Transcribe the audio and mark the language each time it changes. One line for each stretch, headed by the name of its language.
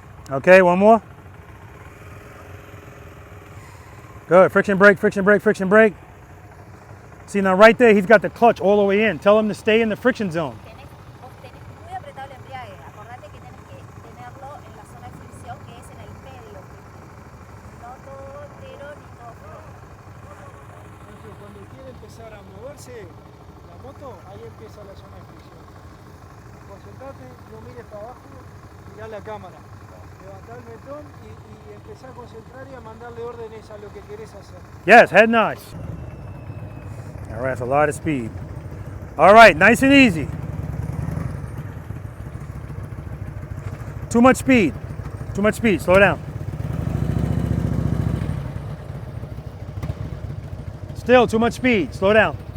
English: Okay, one more. Good, friction brake, friction brake, friction brake. See now right there, he's got the clutch all the way in. Tell him to stay in the friction zone.
Spanish: Muy apretado el embrague. Acordate que tienes que tenerlo en la zona de fricción, que es en el medio. No todo entero ni todo flojo. Cuando quiere empezar a moverse la moto, ahí empieza la zona de fricción. Concentrate, no mires para abajo, mirá la cámara. Levantar el metón y empezar a concentrar y a mandarle órdenes a lo que querés hacer.
English: Yes, head nice. All right, that's a lot of speed. All right, nice and easy. Too much speed. Too much speed. Slow down. Still too much speed. Slow down.